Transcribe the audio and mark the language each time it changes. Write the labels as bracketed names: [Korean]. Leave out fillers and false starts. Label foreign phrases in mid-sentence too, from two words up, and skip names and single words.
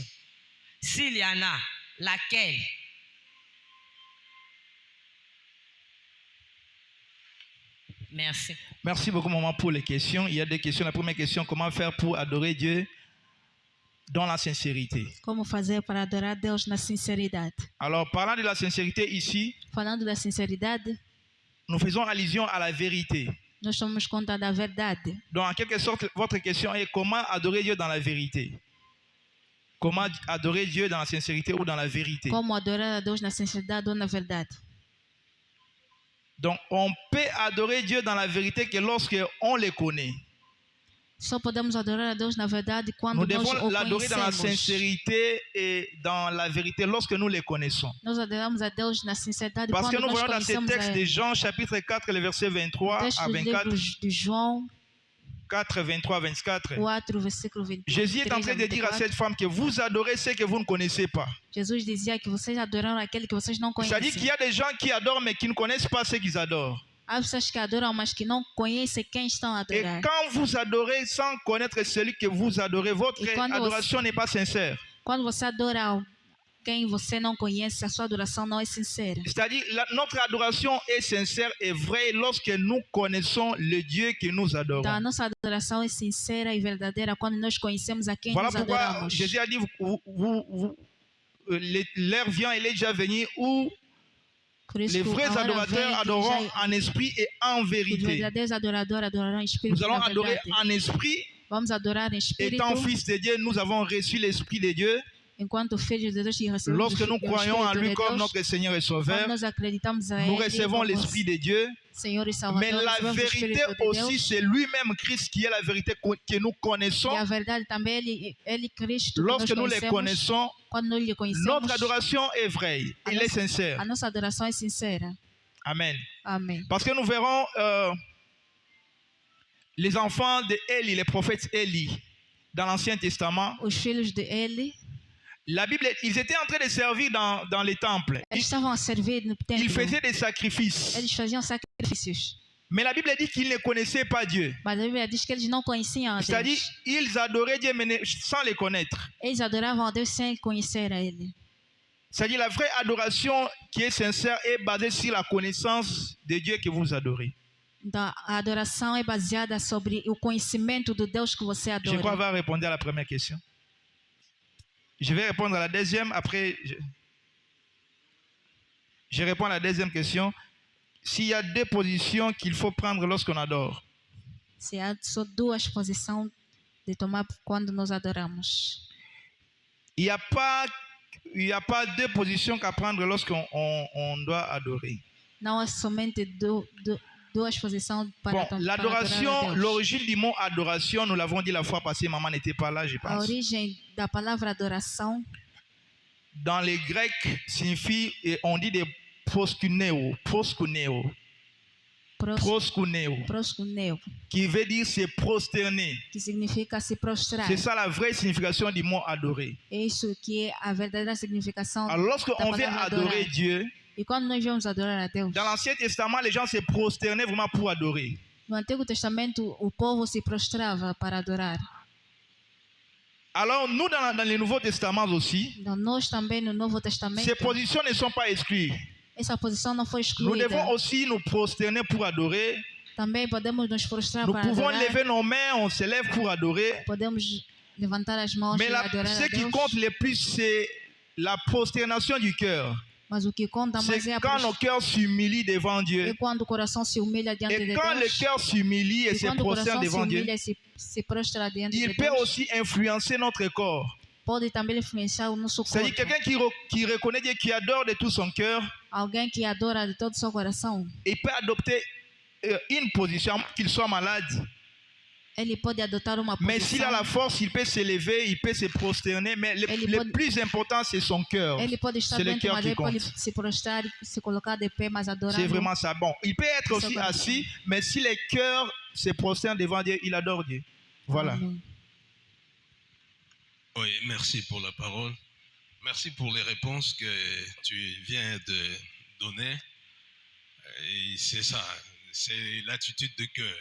[French] S'il y en a, laquelle? Merci. Merci beaucoup, maman, pour les questions. Il y a des questions. La première question, comment faire pour adorer Dieu dans la sincérité? [Portuguese] Como fazer para adorar Deus na sinceridade? [French] Alors, parlant de la sincérité ici, [Portuguese] Falando da sinceridade, [French] nous faisons allusion à la vérité. [Portuguese] nós somos conta da verdade. [French] Donc, en quelque sorte, votre question est comment adorer Dieu dans la vérité? Comment adorer Dieu dans la sincérité ou dans la vérité? [Portuguese] Como adorar a Deus na sinceridade ou na verdade? [French] Donc, on peut adorer Dieu dans la vérité que lorsque on le connaît. [Portuguese] Só podemos adorar a Deus na verdade quando [French] Nous [Portuguese] nós [French] devons [Portuguese] o [French] l'adorer dans la [Portuguese] conhecemos. [French] sincérité et dans la vérité lorsque nous le connaissons. [Portuguese] Nós adoramos a Deus na sinceridade [French] Parce que [Portuguese] quando [French] nous [Portuguese] nós [French] voyons dans ce [Portuguese] conhecemos [French] texte [Portuguese] a [French] de [Portuguese] Ele. [French] Jean, chapitre 4, le verset 23 [Portuguese] Texto [French] à [Portuguese] do [French] 24. [Portuguese] livro de João [French] 4, 23, 24. [Portuguese] 4, versículo 23 [French] Jésus est en train de dire à [Portuguese] 24. [French] cette femme que vous adorez ce que vous ne connaissez pas. [Portuguese] Jesus dizia que vocês adoraram aquele que vocês não [French] C'est-à-dire qu'il y [Portuguese] conhecem. [French] a des gens qui adorent mais qui ne connaissent pas ce qu'ils adorent. [Portuguese] Há pessoas que adoram, mas que não conhecem quem estão a [French] Et [Portuguese] adorar. [French] quand vous adorez sans connaître celui que vous adorez, votre Et quand adoration n'est pas sincère. [Portuguese] Quando você adora quem você não conhece, a sua adoração não é sincera. [French] C'est-à-dire notre adoration est sincère et vraie lorsque nous connaissons le Dieu que nous adorons. [Portuguese] Então, a nossa adoração é sincera e verdadeira quando nós conhecemos a quem [French] Voilà [Portuguese] nós [French] pourquoi [Portuguese] adoramos. [French] Jésus a dit, l'heure vient, elle est déjà venue où [Portuguese] Por isso [French] les [Portuguese] que [French] vrais [Portuguese] a hora [French] adorateurs [Portuguese] vem que [French] adoreront [Portuguese] já [French] en esprit et en [Portuguese] os [French] vérité. [Portuguese] verdadeiros adoradores adorarão em espírito [French] Nous [Portuguese] e [French] allons [Portuguese] na [French] adorer [Portuguese] verdade. [French] en esprit. [Portuguese] Vamos adorar em espírito. [French] Étant fils de Dieu, nous avons reçu l'Esprit de Dieu. [Portuguese] Enquanto filhos de Deus que recebemos [French] Lorsque nous [Portuguese] o [French] croyons en [Portuguese] Espírito [French] lui [Portuguese] de [French] comme [Portuguese] Deus, [French] notre Seigneur et Sauveur, [Portuguese] quando nós acreditamos a [French] nous [Portuguese] Ele [French] recevons [Portuguese] como [French] l'Esprit de Dieu. [Portuguese] Senhor e [French] Mais [Portuguese] Salvador, [French] la [Portuguese] recebemos o [French] vérité [Portuguese] Espírito de [French] aussi, [Portuguese] Deus. [French] c'est lui-même Christ qui est la vérité que nous connaissons. [Portuguese] E a verdade também Ele Cristo que [French] Lorsque nous [Portuguese] nós [French] le [Portuguese] conhecemos. [French] connaissons, [Portuguese] Quando nós lhe conhecemos, [French] notre adoration est vraie. Elle est sincère. [Portuguese] a nossa adoração é sincera. [French] Amen. [Portuguese] Amém. [French] Parce que nous verrons les enfants de Élie, les prophètes Élie, dans l'Ancien Testament. [Portuguese] Os filhos de Ele, [French] La Bible, ils étaient en train de servir dans les temples. [Portuguese] eles estavam a servir no templo. [French] Ils faisaient des sacrifices. [Portuguese] Eles faziam sacrifícios. [French] Mais la Bible dit qu'ils ne connaissaient pas Dieu. [Portuguese] Mas a Bíblia diz que eles não conheciam a [French] C'est-à-dire, [Portuguese] Deus. [French] ils adoraient Dieu mais sans le connaître. [Portuguese] Eles adoravam a Deus sem conhecer a Ele. [French] C'est-à-dire, la vraie adoration qui est sincère est basée sur la connaissance de Dieu que vous adorez. [Portuguese] Então, a adoração é baseada sobre o conhecimento do Deus que você [French] Je crois [Portuguese] adora. [French] avoir répondu à la première question. Je vais répondre à la deuxième. Après, je réponds à la deuxième question. S'il y a deux positions qu'il faut prendre lorsqu'on adore. [Portuguese] Se há só duas posições de tomar quando nós adoramos. [French] Il n'y a pas deux positions qu'à prendre lorsqu'on doit adorer. [Portuguese] Não há somente duas posições para, [French] Bon, [Portuguese] para adorar [French] l'adoration, [Portuguese] a Deus. [French] l'origine du mot adoration, nous l'avons dit la fois passée, maman n'était pas là, je [Portuguese] A [French] pense. [Portuguese] origem da palavra adoração [French] Dans les Grecs, signifie, et on dit des proskuneo. [Portuguese] Proskuneo, proskuneo, [French] qui veut dire se prosterner. [Portuguese] que significa se prostrar. [French] C'est ça la vraie signification du mot adorer. [Portuguese] É isso que é a verdadeira significação [French] Alors, [Portuguese] da [French] lorsqu'on vient [Portuguese] palavra [French] adorer [Portuguese] adorar. [French] Dieu, [Portuguese] E quando nós vamos adorar a Deus, [French] dans l'Ancien Testament, les gens se prosternaient vraiment pour adorer. [Portuguese] no Antigo Testamento o povo se prostrava para adorar. [French] Alors, nous, dans le Nouveau Testament aussi, [Portuguese] Então nós também no Novo Testamento, [French] ces positions ne sont pas exclues. [Portuguese] essa posição não foi [French] Nous [Portuguese] excluída. [French] devons aussi nous prosterner pour adorer. [Portuguese] Também podemos nos prostrar [French] Nous [Portuguese] para [French] pouvons [Portuguese] adorar. [French] lever nos mains, on se lève pour adorer. [Portuguese] Podemos levantar as mãos [French] Mais [Portuguese] e adorar [French] ce [Portuguese] a [French] qui [Portuguese] Deus. [French] compte le plus, c'est la prosternation du cœur. [Portuguese] Mas o que conta mais [French] C'est [Portuguese] é a [French] quand nos cœurs s'humilient devant [Portuguese] é [French] Dieu. [Portuguese] quando o coração se humilha diante [French] Et [Portuguese] de [French] quand le [Portuguese] Deus. [French] cœur s'humilie et [Portuguese] E [French] se [Portuguese] quando o [French] prosterne [Portuguese] coração se [French] devant Dieu, [Portuguese] humilha e se prostra diante de [French] il peut [Portuguese] Deus, [French] aussi influencer notre corps. [Portuguese] pode também influenciar o nosso [French] C'est-à-dire [Portuguese] corpo. [French] quelqu'un qui reconnaît Dieu, qui adore de tout son cœur, [Portuguese] Alguém que adora de todo o seu coração, [French] il peut adopter une position, qu'il soit malade. [Portuguese] ele pode adotar uma [French] Mais s'il a la [Portuguese] posição. [French] force, il peut s'élever, il peut se prosterner. Mais le plus important, c'est son cœur. [Portuguese] Ele pode estar [French] C'est le [Portuguese] dentro, [French] cœur [Portuguese] mas [French] qui [Portuguese] ele pode [French] compte. [Portuguese] se prostrar, se colocar de pé, mas adorar. [French] C'est vraiment ça. Bon, il peut être C'est aussi ça. assis, mais si le cœur se prosterne devant Dieu, il adore Dieu. Voilà. Oui, merci pour la parole. Merci pour les réponses que tu viens de donner. Et c'est ça, c'est l'attitude de cœur.